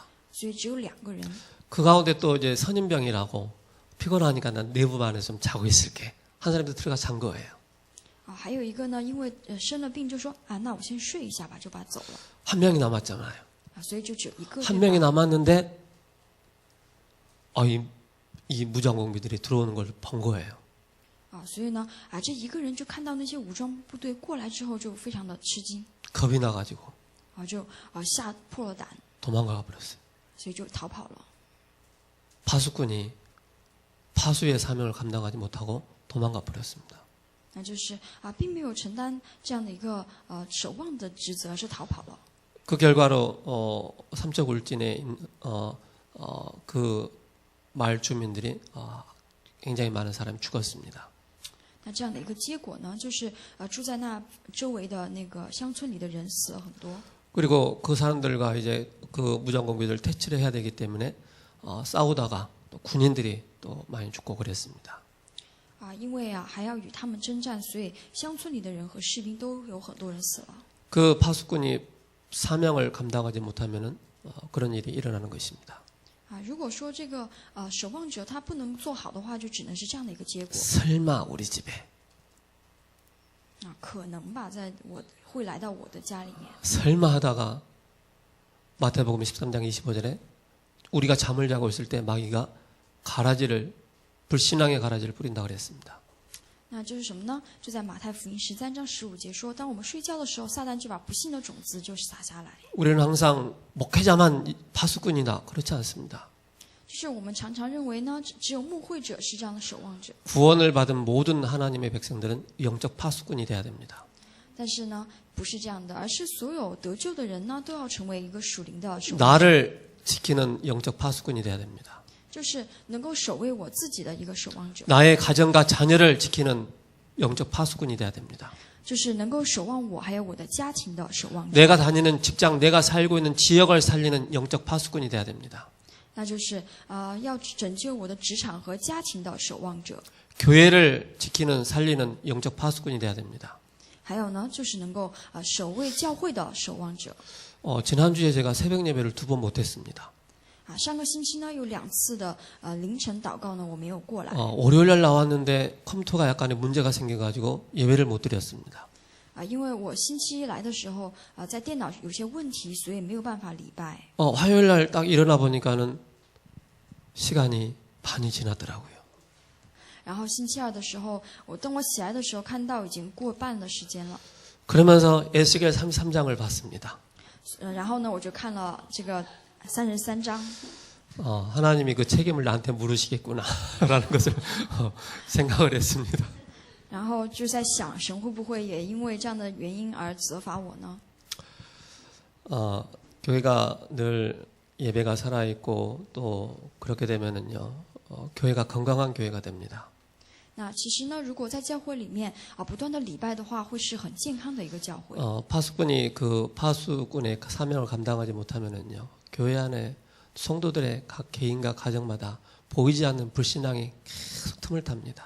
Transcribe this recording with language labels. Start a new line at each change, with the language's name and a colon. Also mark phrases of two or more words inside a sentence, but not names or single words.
Chinese: 所以只有2个人。
Korean: 그 가운데 또 이제 선임병이라고 피곤하니까 난 내부반에 좀 자고 있을게. 한 사람도 들어가 잔 거예요.
Chinese: 还有一个呢，因为生了病，就说那我先睡一下吧，就把他走了。
Korean: 한 명이 남았잖아요.
Chinese: 所以就只有1个。
Korean: 한 명이 남았는데 이 무장공비들이 들어오는 걸 본 거예요.
Chinese: 所以呢这1个人就看到那些武装部队过来之后，就非常的吃惊。
Korean: 겁이 나가지고
Chinese: 就吓破了胆，
Korean: 도망가 버렸어요.
Chinese: 所以就逃跑了。
Korean: 파수꾼이 파수의 사명을 감당하지 못하고 도망가 버렸습니다.
Chinese: 那就是并没有承担这样的一个守望的职责，而是逃跑了。
Korean: 그 결과로 삼척 울진에 그 마을 주민들이 굉장히 많은 사람이 죽었습니다.
Chinese: 那这样的一个结果呢，就是住在那周围的那个乡村里的人死了很多。
Korean: 그리고 그 사람들과 이제 그 무장공비들 퇴치를 해야 되기 때문에 싸우다가 또 군인들이 또 많이 죽고 그랬습니다.
Chinese: 因为还要与他们征战，所以乡村里的人和士兵都有很多人死了。
Korean: 그 파수꾼이 사명을 감당하지 못하면은 그런 일이 일어나는 것입니다.
Chinese: 如果说这个守望者他不能做好的话，就只能是这样的一个结果。
Korean: 설마 우리 집에
Chinese: 可能吧，会来到我的家里面。
Korean: 설마 하다가 마태복음 13장 25절에 우리가 잠을 자고 있을 때 마귀가 불신앙의 가라지를 뿌린다 그랬습니다.
Chinese: 那就是什么呢？就在马太福音13章15节说，当我们睡觉的时候，撒旦就把不幸的种子就撒下来。
Korean: 우리는 항상 목회자만 파수꾼이다. 그렇지 않습니다.
Chinese: 就是我们常常认为呢，只有牧会者是这样的守望者。
Korean: 구원을 받은 모든 하나님의 백성들은 영적 파수꾼이 돼야 됩니다.
Chinese: 但是呢，不是这样的，而是所有得救的人呢，都要成为一个属灵的守望者，
Korean: 나를 지키는 영적 파수꾼이 돼야 됩니다.
Chinese: 就是能够守卫我自己的一个守望者，
Korean: 나의 가정과 자녀를 지키는 영적 파수꾼이 돼야 됩니다.
Chinese: 就是能够守望我还有我的家庭的守望者，
Korean: 내가 다니는 직장, 내가 살고 있는 지역을 살리는 영적 파수꾼이 돼야 됩니다.
Chinese: 那就是要拯救我的职场和家庭的守望者。
Korean: 교회를 지키는 살리는 영적 파수꾼이 돼야 됩니다.
Chinese: 还有呢，就是能够守卫教会的守望者。
Korean: 지난주에 제가 새벽 예배를 2번 못했습니다.
Chinese: 上个星期呢有2次的凌晨祷告呢，我没有过来。
Korean: 월요일날 나왔는데 컴퓨터가 약간의 문제가 생겨가지고 예배를 못 드렸습니다.
Chinese: 因为我星期一来的时候在电脑有些问题，所以没有办法礼拜。
Korean: 화요일날 딱 일어나 보니까는 시간이 반이 지났더라고요.
Chinese: 然后星期二的时候，等我起来的时候，看到已经过半的时间了。
Korean: 그러면서 에스겔 33장을 봤습니다.
Chinese: 然后呢，我就看了这个33章。
Korean: 하나님이 그 책임을 나한테 물으시겠구나라는 것을 생각을 했습니다.
Chinese: 然后就在想，神会不会也因为这样的原因而责罚我呢？
Korean: 교회가 늘 예배가 살아있고 또 그렇게 되면은요, 교회가 건강한 교회가 됩니다.
Chinese: 那其实呢，如果在教会里面不断的礼拜的话，会是很健康的一个教会。
Korean: 파수꾼이 그 파수꾼의 사명을 감당하지 못하면은요, 교회 안에 성도들의 각 개인과 가정마다 보이지 않는 불신앙이 계속 틈을 탑니다.